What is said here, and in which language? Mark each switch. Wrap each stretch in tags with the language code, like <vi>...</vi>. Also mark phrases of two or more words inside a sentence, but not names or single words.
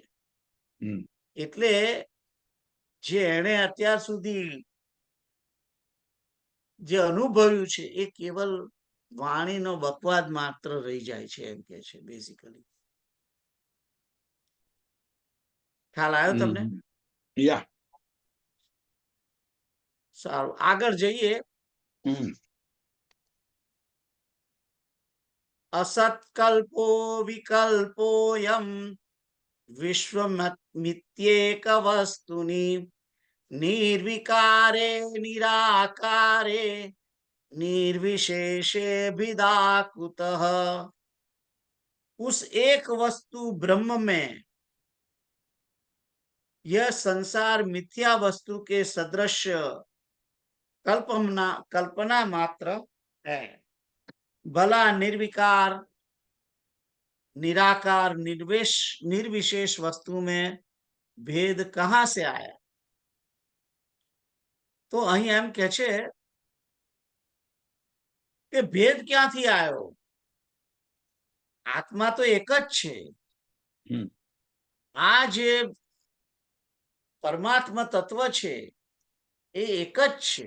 <gu>એટલે જે એને અત્યાર સુધી જે અનુભવ્યું છે એ કેવલ વાણીનો બકવાદ માત્ર રહી જાય છે એમ કે છે બેઝિકલી. ખ્યાલ આવ્યો તમને? સારું, આગળ જઈએ.</gu> <sa>असत्कल्पो विकल्पोऽयं विश्वमित्येक वस्तुनि निर्विकारे निराकारे निर्विशेषे भिदा कुतः।</sa> <hi>उस एक वस्तु ब्रह्म में यह संसार मिथ्या वस्तु के सदृश कल्पना कल्पना मात्र है। भला निर्विकार निराकार निर्विशेष वस्तु में भेद कहाँ से आया?</hi> <gu>तो અહીં એમ કે છે કે ભેદ ક્યાંથી આવ્યો? આત્મા તો એક જ છે. આ જે પરમાત્મા તત્વ છે એ એક જ છે.</gu>